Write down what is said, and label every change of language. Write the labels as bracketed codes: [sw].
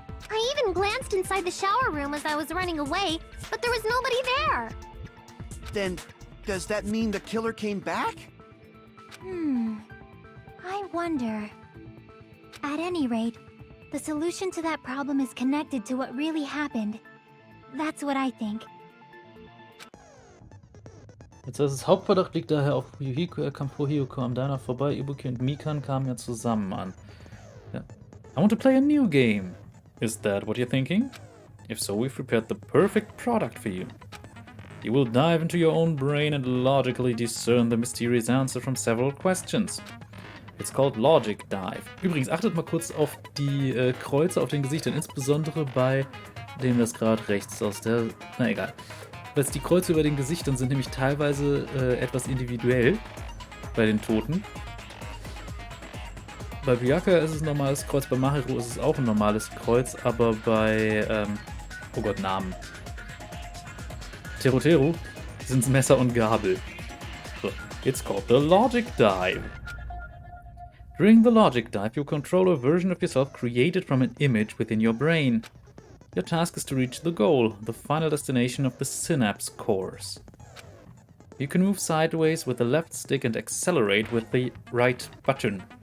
[en] I even glanced inside the shower room as I was running away, but there was nobody there. Then, does that mean the killer came back? I wonder. At any rate, the solution to that problem is connected to what really happened. That's what I think. [de] Jetzt heißt es, Hauptverdacht liegt daher auf Yuhiko. Er kam vor Hyoko am Diner vorbei. Ibuki und Mikan kamen ja zusammen an. [en] Ja. I want to play a new game. Is that what you're thinking? If so, we've prepared the perfect product for you. You will dive into your own brain and logically discern the mysterious answer from several questions. It's called Logic Dive. [de] Übrigens, achtet mal kurz auf die Kreuze auf den Gesichtern, insbesondere bei dem, das gerade rechts aus der... Na egal. Die Kreuze über den Gesichtern sind nämlich teilweise etwas individuell bei den Toten. Bei Byakuya ist es ein normales Kreuz, bei Mahiru ist es auch ein normales Kreuz, aber bei... oh Gott, Namen. Teru sind es Messer und Gabel. [en] So, it's called the Logic Dive. During the Logic Dive, you control a version of yourself created from an image within your brain. Your task is to reach the goal, the final destination of the synapse cores. You can move sideways with the left stick and accelerate with the right button.